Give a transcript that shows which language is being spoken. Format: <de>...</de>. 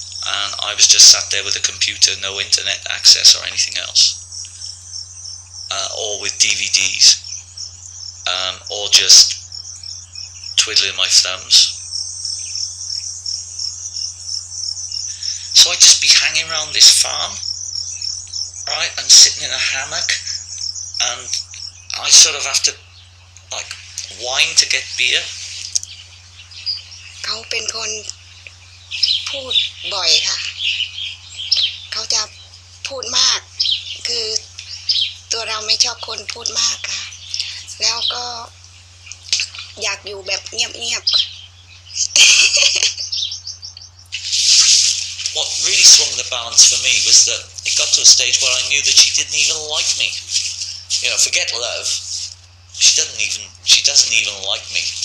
<en>And I was just sat there with a computer, no internet access or anything else, or with DVDs, or just twiddling my thumbs. So I'd just be hanging around this farm, right, and sitting in a hammock, and I sort of have to like whine to get beer.</en> <th>เขาเป็นคนพูดบ่อยค่ะเขาจะพูดมากคือตัวเราไม่ชอบคนพูดมากค่ะแล้วก็อยากอยู่แบบเงียบๆ</th> <en>What really swung the balance for me was that it got to a stage where I knew that she didn't even like me. You know, forget love. She doesn't even like me.</en>